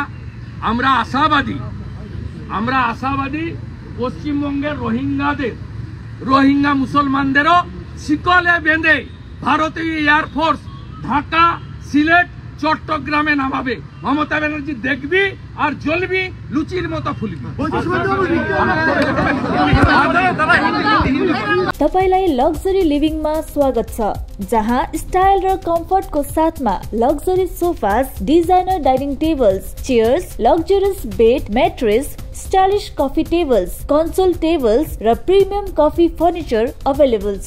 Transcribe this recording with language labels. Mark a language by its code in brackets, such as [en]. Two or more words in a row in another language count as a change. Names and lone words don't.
[bn] আমরা আশাবাদী পশ্চিমবঙ্গের রোহিঙ্গা মুসলমানদেরও শিকলে বেঁধে ভারতীয় এয়ারফোর্স ঢাকা, সিলেট, চট্টগ্রামে নামাবে। মমতা ব্যানার্জি দেখবি আর জ্বলবি, লুচির মতো ফুলবি। [ne] तपाईलाई [en] luxury livingमा [ne] स्वागत छ, जहाँ स्टाइल र कम्फर्टको साथमा [en] luxury sofas, designer dining tables, chairs, luxurious bed, mattress, stylish coffee tables, console tables [ne] र [en] premium coffee furniture available [ne] छ।